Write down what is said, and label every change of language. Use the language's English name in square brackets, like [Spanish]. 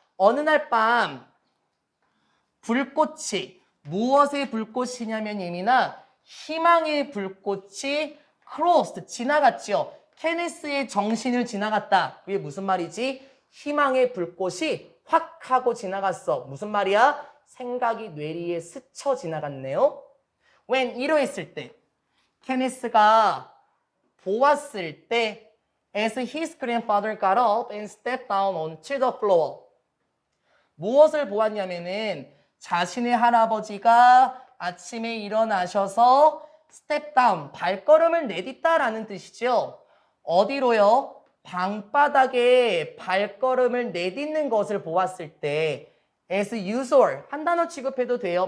[Korean] 어느 날 밤 불꽃이, 무엇의 불꽃이냐면 예민아 희망의 불꽃이 crossed, 지나갔죠. 케네스의 정신을 지나갔다. 그게 무슨 말이지? 희망의 불꽃이 확 하고 지나갔어. 무슨 말이야? 생각이 뇌리에 스쳐 지나갔네요. when 이러했을 때 케네스가 보았을 때 [English] as his grandfather got up and stepped down onto the floor. [Korean] 무엇을 보았냐면은 자신의 할아버지가 아침에 일어나셔서 [English] step down, [Korean] 발걸음을 내딛다라는 뜻이죠. 어디로요? 방바닥에 발걸음을 내딛는 것을 보았을 때 [English] as usual, [Korean] 한 단어 취급해도 돼요.